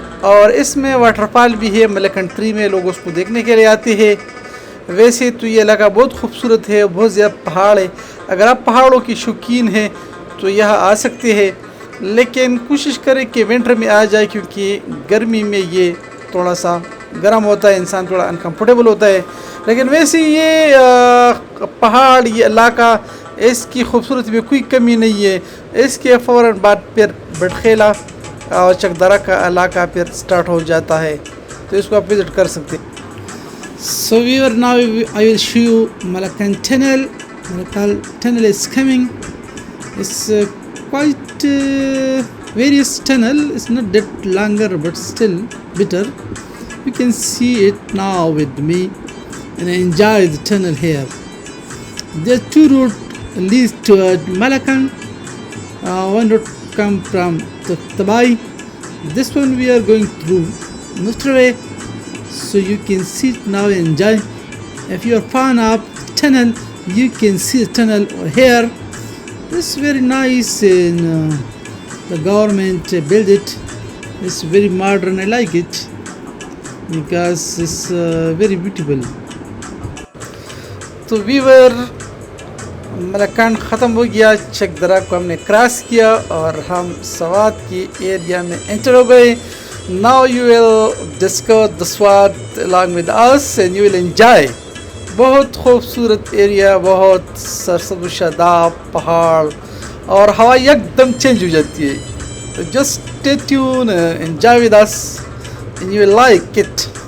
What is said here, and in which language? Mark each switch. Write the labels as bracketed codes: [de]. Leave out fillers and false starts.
[ur] اور اس میں water fall بھی ہے۔ ملکنڈ 3 میں لوگ اس کو دیکھنے کے لیے آتے ہیں۔ ویسے تو یہ علاقہ بہت خوبصورت ہے، بہت زیادہ پہاڑ ہے، اگر آپ پہاڑوں کی شوقین ہیں تو یہاں آ سکتے ہیں، لیکن کوشش کریں کہ ونٹر میں آ جائے کیونکہ گرمی میں یہ تھوڑا سا گرم ہوتا ہے، انسان تھوڑا انکمفرٹیبل ہوتا ہے۔ لیکن ویسے یہ پہاڑ، یہ علاقہ، اس کی خوبصورتی میں کوئی کمی نہیں ہے۔ اس کے فوراً بعد پھر بٹخیلا اور چکدرہ کا علاقہ پھر سٹارٹ ہو جاتا ہے، تو اس کو آپ وزٹ کر سکتے ہیں۔ [en] So viewer, now I will show you Malakand tunnel. Malakand tunnel is coming. It's quite various tunnel. It's not that longer, but still better. You can see it now with me, and I enjoy the tunnel here. There are 2 routes leads toward Malakand. One route come from Tabai. This one we are going through Nustrave. So you can see it now and enjoy. If you are fan of tunnel, you can see the tunnel here. It's very nice and the government built it. It's very modern. I like it because it's very beautiful. [ur] تو ویور، ملکنڈ ختم ہو گیا، چکدرہ کو ہم نے cross کیا اور ہم سوات کی ایریا میں انٹر ہو گئے۔ [en] Now you will discover the Swat along with us and you will enjoy. [ur] بہت خوبصورت ایریا، بہت سرسبز و شاداب پہاڑ اور ہوا یک دم چینج ہو جاتی ہے۔ [en] Just stay tuned, enjoy with us, and you will like it.